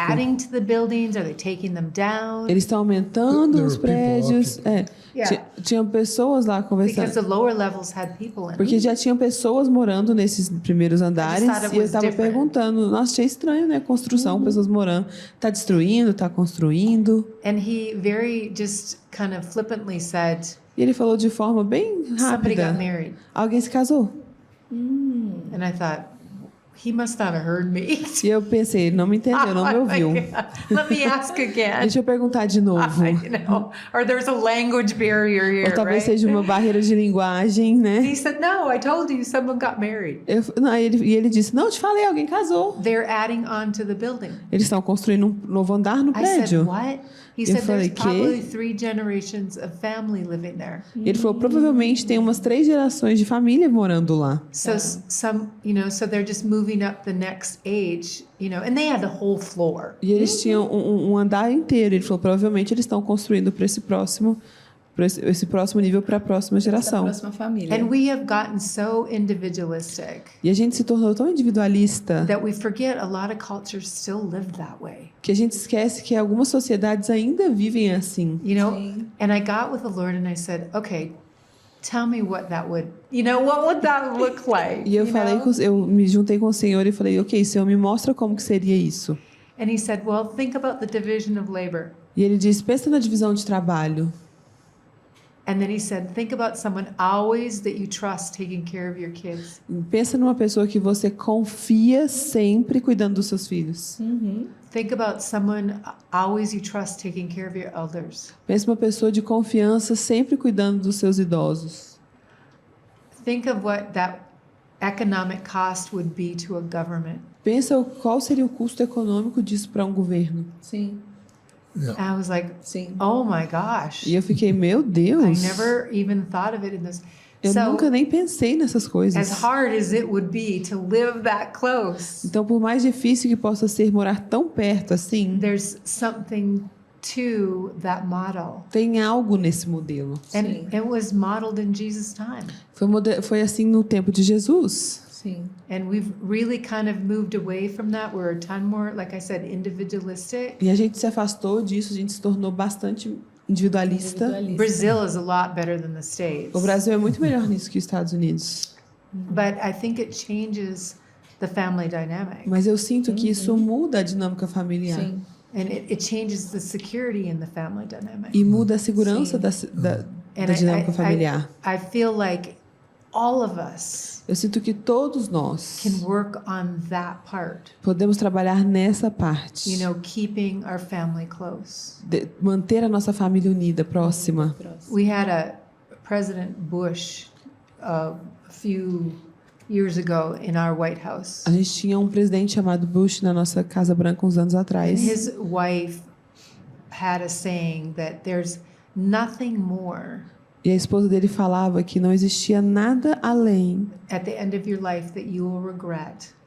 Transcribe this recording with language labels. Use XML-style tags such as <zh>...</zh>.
<en>adding to the buildings? Are they taking them down?</en> <pt>Eles estão aumentando</pt> <en>There</en> <pt>os</pt> <en>were people</en> <pt>prédios.</pt> <en>occupying. Yeah.</en> <pt>Tinham pessoas lá</pt> <en>Because</en> <pt>conversando.</pt> <en>the lower levels had people in</en> <pt>Porque</pt> <en>them.</en> <pt>já tinham pessoas morando nesses primeiros andares.</pt> <en>thought it</en> <pt>E eu</pt> <en>was</en> <pt>estava</pt> <en>different.</en> <pt>perguntando. Nossa, achei estranho, né? Construção, pessoas morando. Tá destruindo, tá construindo.</pt> <en>And he very just kind of flippantly said,</en> <pt>E ele falou de forma bem</pt> <en>somebody got</en> <pt>rápida.</pt> <en>married.</en> <pt>Alguém se casou.</pt> <en>And I thought, he must not have heard me.</en> <pt>E eu pensei, ele não me entendeu, não me ouviu.</pt> <en>Let me ask again.</en> <pt>Deixa eu perguntar de novo.</pt> <en>You know, or there's a language barrier here,</en> <pt>Ou talvez</pt> <en>right?</en> <pt>seja uma barreira de linguagem, né?</pt> <en>He said, no, I told you someone got married.</en> <pt>E ele disse, não, eu te falei, alguém casou.</pt> <en>They're adding on to the building.</en> <pt>Eles estão construindo um novo andar no</pt> <en>I said,</en> <pt>prédio.</pt> <en>what? He</en> <pt>Eu</pt> <en>said,</en> <pt>falei,</pt> <en>there's probably</en> <pt>"Quê?"</pt> <en>3 generations of family living there.</en> <pt>E ele falou, provavelmente tem umas 3 gerações de família morando lá.</pt> <en>So some, you know, so they're just moving up the next age, you know, and they had the whole floor.</en> <pt>E eles tinham um andar inteiro. Ele falou, provavelmente eles estão construindo para esse próximo nível para a próxima Da geração. próxima família.</pt> <en>And we have gotten so individualistic</en> <pt>E a gente se tornou tão individualista</pt> <en>that we forget a lot of cultures still live that way.</en> <pt>que a gente esquece que algumas sociedades ainda vivem assim.</pt> <en>You know,</en> <pt>Sim.</pt> <en>and I got with the Lord and I said, okay, tell me what that would, you know, what would that look like?</en> <pt>E eu</pt> <en>you</en> <pt>falei,</pt> <en>know?</en> <pt>eu me juntei com o Senhor e falei, ok, Senhor, me mostra como que seria isso.</pt> <en>And he said, well, think about the division of labor.</en> <pt>E ele disse, pensa na divisão de trabalho.</pt> <en>And then he said, think about someone always that you trust taking care of your kids.</en> <pt>Pensa numa pessoa que você confia sempre cuidando dos seus filhos.</pt> <en>Think about someone always you trust taking care of your elders.</en> <pt>Pensa numa pessoa de confiança sempre cuidando dos seus idosos.</pt> <en>Think of what that economic cost would be to a government.</en> <pt>Pensa qual seria o custo econômico disso para um governo. Sim,</pt> <en>Yeah. And I was like,</en> <pt>sim.</pt> <en>oh my gosh.</en> <pt>E eu fiquei, meu</pt> <en>I</en> <pt>Deus,</pt> <en>never even thought of it in this.</en> <pt>eu</pt> <en>So,</en> <pt>nunca nem pensei nessas</pt> <en>as</en> <pt>coisas.</pt> <en>hard as it would be to live that close,</en> <pt>Então, por mais difícil que possa ser morar tão perto assim,</pt> <en>there's something to that model.</en> <pt>Tem algo nesse modelo.</pt> <en>And it was modeled in Jesus' time.</en> <pt>Foi assim no tempo de Jesus. Sim.</pt> <en>And we've really kind of moved away from that. We're a ton more, like I said, individualistic.</en> <pt>E a gente se afastou disso, a gente se tornou bastante individualista.</pt> <en>Brazil is a lot better than the States.</en> <pt>O Brasil é muito melhor nisso que os Estados Unidos.</pt> <en>But I think it changes the family dynamic.</en> <pt>Mas eu sinto que isso muda a dinâmica familiar. Sim.</pt> <en>And it changes the security in the family dynamic.</en> <pt>E muda a segurança da</pt> <en>And</en> <pt>dinâmica familiar.</pt> <en>I feel like all of us</en> <pt>Eu sinto que todos nós</pt> <en>can work on that part.</en> <pt>podemos trabalhar nessa parte.</pt> <en>You know, keeping our family close.</en> <pt>Manter a nossa família unida, próxima.</pt> <en>We had a President Bush a few years ago in our White House.</en> <pt>A gente tinha um presidente chamado Bush na nossa Casa Branca uns anos</pt> <en>And</en> <pt>atrás.</pt> <en>his wife had a saying that there's nothing more</en> <pt>E a esposa dele falava que não existia nada além.</pt> <en>at the end of your life that you will regret</en>